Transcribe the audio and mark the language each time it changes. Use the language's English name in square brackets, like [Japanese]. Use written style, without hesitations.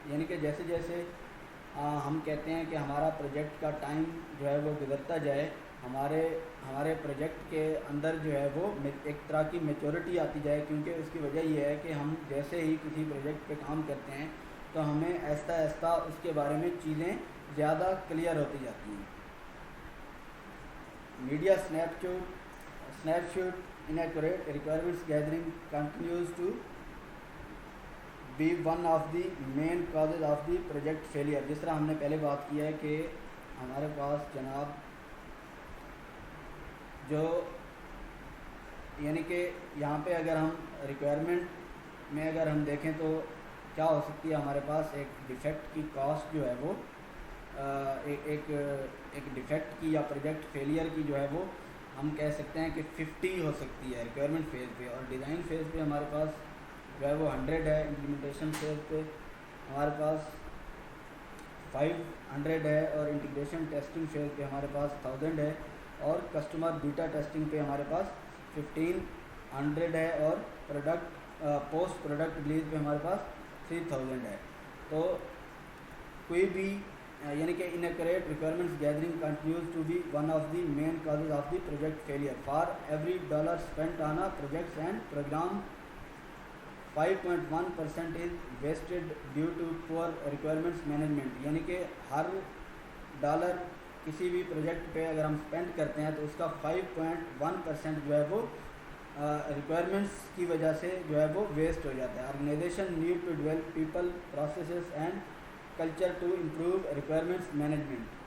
[Urdu] یعنی کہ جیسے جیسے ہم کہتے ہیں کہ ہمارا پروجیکٹ کا ٹائم جو ہے وہ گزرتا جائے، ہمارے پروجیکٹ کے اندر جو ہے وہ ایک طرح کی میچورٹی آتی جائے، کیونکہ اس کی وجہ یہ ہے کہ ہم جیسے ہی کسی پروجیکٹ پہ کام کرتے ہیں تو ہمیں آہستہ آہستہ اس کے بارے میں چیزیں زیادہ کلیئر ہوتی جاتی ہیں. [English] Media snapshot inaccurate requirements gathering continues to be one of the main causes of the project failure. [Urdu] جس طرح ہم نے پہلے بات کی ہے کہ ہمارے پاس جناب جو یعنی کہ یہاں پہ اگر ہم ریکوائرمنٹ میں اگر ہم دیکھیں تو کیا ہو سکتی ہے، ہمارے پاس ایک ڈیفیکٹ کی کاسٹ جو ہے وہ ایک ڈیفیکٹ کی یا پروجیکٹ فیلئر کی جو ہے وہ ہم کہہ سکتے ہیں کہ 50 ہو سکتی ہے ریکوائرمنٹ فیز پہ، اور ڈیزائن فیز پہ ہمارے پاس جو ہے وہ 100 ہے. امپلیمنٹیشن فیز پہ ہمارے پاس 500 ہے، اور انٹیگریشن ٹیسٹنگ فیز پہ ہمارے پاس 1000 ہے، اور کسٹمر بیٹا ٹیسٹنگ پہ ہمارے پاس 1500 ہے، اور پوسٹ پروڈکٹ ریلیز پہ ہمارے پاس 3000 ہے. تو کوئی بھی یعنی کہ [English] inaccurate requirements gathering continues to be one of the main causes of the project failure. For every dollar spent on a projects and program, 5.1% is wasted due to poor requirements management. [Urdu] یعنی کہ ہر dollar کسی بھی project پہ اگر ہم spend کرتے ہیں تو اس کا 5.1% جو ہے وہ ریکوائرمنٹس کی وجہ سے جو ہے وہ ویسٹ ہو جاتا ہے. [English] Organization need to develop people processes and culture to improve requirements management.